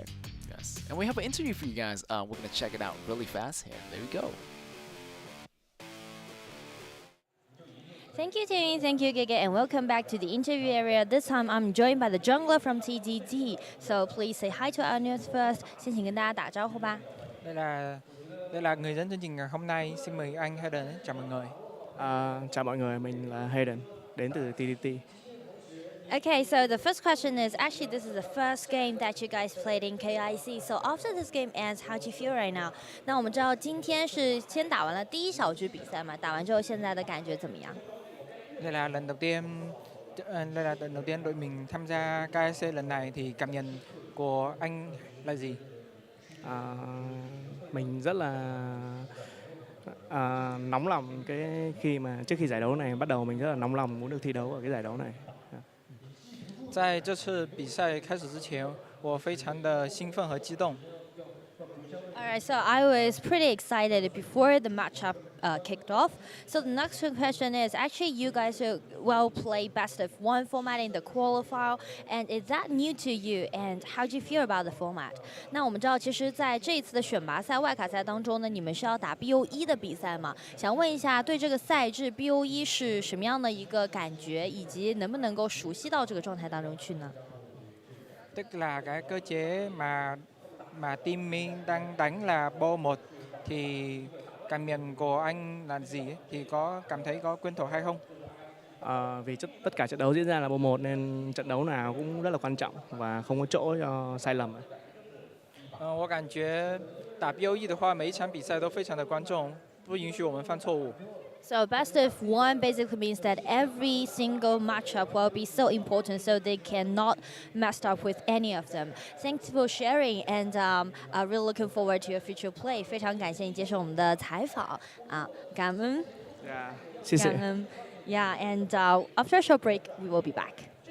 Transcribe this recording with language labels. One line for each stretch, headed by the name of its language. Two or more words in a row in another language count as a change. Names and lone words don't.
English: Yes, and we have an interview for you guys. We're gonna check it out really fast here. There we go. Thank you, Timmy. Thank you, Gege, and welcome back to the interview area. This time, I'm joined by the jungler from TDT. So please say hi to our audience first.
Chinese: 先请跟大家打招呼吧。
Vietnamese: Đây là người dẫn chương trình hôm nay. Xin mời anh Hayden. Chào mọi người. Chào mọi người, mình là Hayden, đến từ TDT.
English: Okay, so the first question is, actually this is the first game that you guys played in KIC. So after this game ends, how do you feel right now?
Chinese: 那我们知道今天是先打完了第一小局比赛嘛，打完之后现在的感觉怎么样？
Vietnamese: Đây là lần đầu tiên đội mình tham gia KIC lần này, thì cảm nhận của anh là gì? Mình rất là nóng lòng trước khi giải đấu này bắt đầu, mình rất là nóng lòng muốn được thi đấu ở cái giải đấu này. 在这次比赛开始之前，我非常的兴奋和激动。
English: Alright, so I was pretty excited before the matchup kicked off. So the next question is, actually you guys will play best of one format in the qualifier, and is that new to you? And how do you feel about the format?
Chinese: 那我们知道，其实在这一次的选拔赛、外卡赛当中呢，你们是要打 BO1 的比赛嘛？想问一下，对这个赛制 BO1 是什么样的一个感觉，以及能不能够熟悉到这个状态当中去呢？
Vietnamese: Tức là cái cơ chế mà team mình đang đánh là BO1, thì cảm nhận của anh là gì? Thì có cảm thấy có quen thuộc hay không? Vì tất cả trận đấu diễn ra là BO1 nên trận đấu nào cũng rất là quan trọng và không có chỗ cho sai lầm. 我感觉打 BO1 的话，每一场比赛都非常的观众，不允许我们犯错误。
English: So best of one basically means that every single matchup will be so important, so they cannot mess up with any of them. Thanks for sharing, and really looking forward to your future play.
Chinese: 非常感谢你接受我们的采访啊，感恩。谢谢。
English: 感恩。Yeah, and after a short break, we will be back.